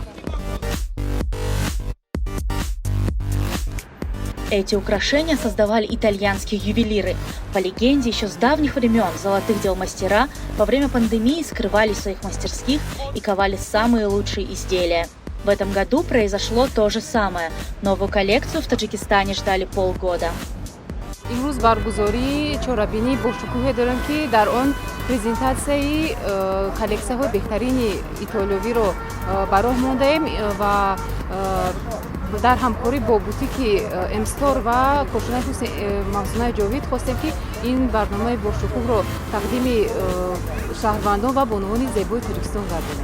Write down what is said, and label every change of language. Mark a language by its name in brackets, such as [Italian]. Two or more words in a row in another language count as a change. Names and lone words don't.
[Russian] Эти украшения создавали итальянские ювелиры. По легенде, еще с давних времен золотых дел мастера во время пандемии скрывались в своих мастерских и ковали самые лучшие изделия. В этом году произошло то же самое. Новую коллекцию в Таджикистане ждали полгода. [Tajik] امروز برگزاری چهاربینی با شکوه دارم که در آن پرزنتاسیون کالکسیون بهترین ایتالیایی رو برای موندیم و در همکاری با بوتیک امستور و کارشناس مخزون جاوید خواستیم که این برنامه با شکوه رو تقدیم شهروندان و بانوان زیبای تاجیکستان گردانیم.